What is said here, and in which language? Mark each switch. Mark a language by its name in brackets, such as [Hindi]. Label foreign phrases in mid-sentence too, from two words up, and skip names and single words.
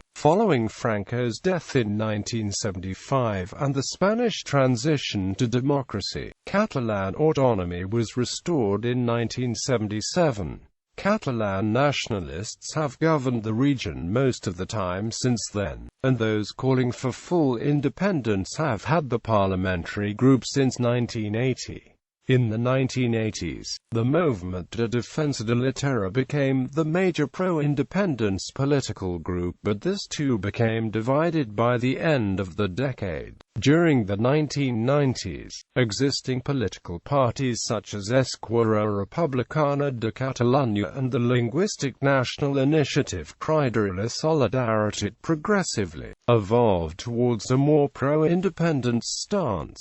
[English] Following Franco's death in 1975 and the Spanish transition to democracy, Catalan autonomy was restored in 1977. Catalan nationalists have governed the region most of the time since then, and those calling for full independence have had the parliamentary group since 1980. In the 1980s, the Movement de Defensa de la Terra became the major pro-independence political group, but this too became divided by the end of the decade. During the 1990s, existing political parties such as Esquerra Republicana de Catalunya and the Linguistic National Initiative Crida la Solidaritat progressively evolved towards a more pro-independence stance.